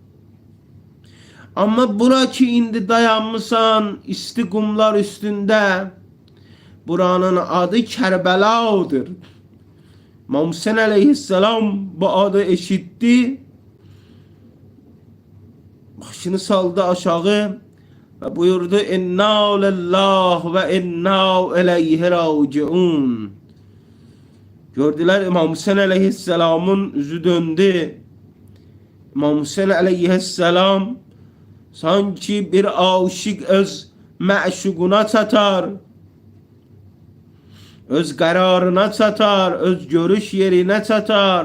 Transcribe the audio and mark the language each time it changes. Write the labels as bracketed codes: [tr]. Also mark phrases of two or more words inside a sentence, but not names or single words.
[az] Amma bura ki indi dayanmışsan isti qumlar üstündə, buranın adı Kərbəladır. İmam Hüseyin əleyhisselam bu adı eşitdi, başını saldı aşağı ve buyurdu, [ar] إنا لله وإنا إليه راجعون. [az] Gördüler İmam Hüseyin əleyhisselamın üzü döndü. İmam Hüseyin əleyhisselam sanki bir aşık öz məşuquna çatar, öz qərarına çatar, öz görüş yerine çatar.